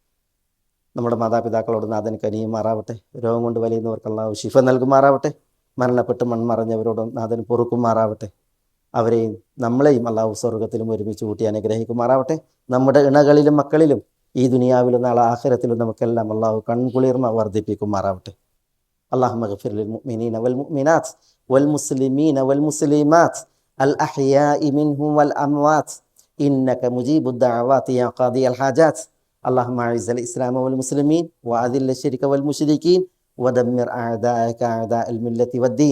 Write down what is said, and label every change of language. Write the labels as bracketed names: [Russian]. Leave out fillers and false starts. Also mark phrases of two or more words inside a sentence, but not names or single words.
[Malayalam] നമ്മുടെ മാതാപിതാക്കളോട് നാഥൻ കനിയുമാറാവട്ടെ. രോഗം കൊണ്ട് വലയുന്നവർക്ക് അള്ളാഹു ശിഫ നൽകുമാറാവട്ടെ. മരണപ്പെട്ട് മൺമറഞ്ഞവരോടും നാഥൻ പൊറുക്കുമാറാവട്ടെ. അവരെയും നമ്മളെയും അള്ളാഹു സ്വർഗ്ഗത്തിലും ഒരുമിച്ച് കൂട്ടി അനുഗ്രഹിക്കുമാറാവട്ടെ. നമ്മുടെ ഇണകളിലും മക്കളിലും ഈ ദുനിയാവിലും നാളെ ആഖിറത്തിലും നമുക്കെല്ലാം അള്ളാഹു കൺകുളിർമ വർദ്ധിപ്പിക്കുമാറാവട്ടെ. [Arabic] اللهم اغفر للمؤمنين والمؤمنات والمسلمين والمسلمات الأحياء منهم والأموات إنك مجيب الدعوات يا قاضي الحاجات. اللهم أعز الإسلام والمسلمين وأذل الشرك والمشركين ودمر أعداءك أعداء الملة والدين.